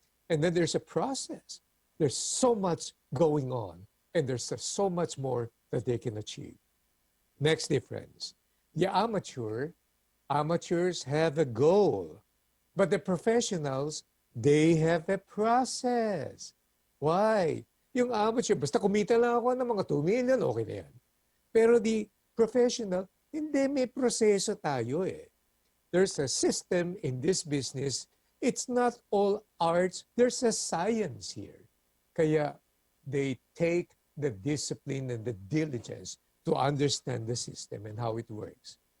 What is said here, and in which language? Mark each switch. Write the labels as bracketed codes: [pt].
[en] And then there's a process. There's so much going on, and there's so much more that they can achieve. Next difference. The amateurs have a goal. But the professionals, they have a process. Why? [tl] Yung amateur, basta kumita lang ako ng mga 2 million, okay na yan. Pero [en] the professional, [tl] hindi, may proseso tayo eh. [en] There's a system in this business. It's not all arts. There's a science here. [tl] Kaya [en] they take the discipline and the diligence to understand the system and how it works.